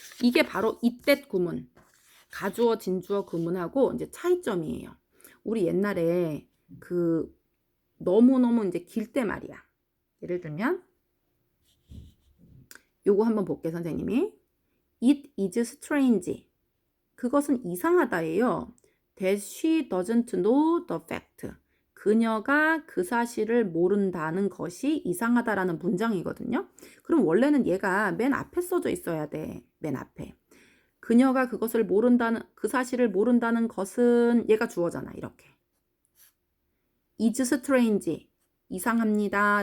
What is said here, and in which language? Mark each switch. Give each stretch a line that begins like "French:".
Korean: 이게 바로 이때 구문. 가주어, 진주어 구문하고 이제 차이점이에요. 우리 옛날에 그 너무너무 이제 길 때 말이야. 예를 들면 요거 한번 볼게요, 선생님이.
English: It is strange.
Korean: 그것은 이상하다예요.
English: That she doesn't know the fact.
Korean: 그녀가 그 사실을 모른다는 것이 이상하다라는 문장이거든요. 그럼 원래는 얘가 맨 앞에 써져 있어야 돼. 맨 앞에. 그녀가 그것을 모른다는, 그 사실을 모른다는 것은 얘가 주어잖아. 이렇게.
English: is strange.
Korean: 이상합니다.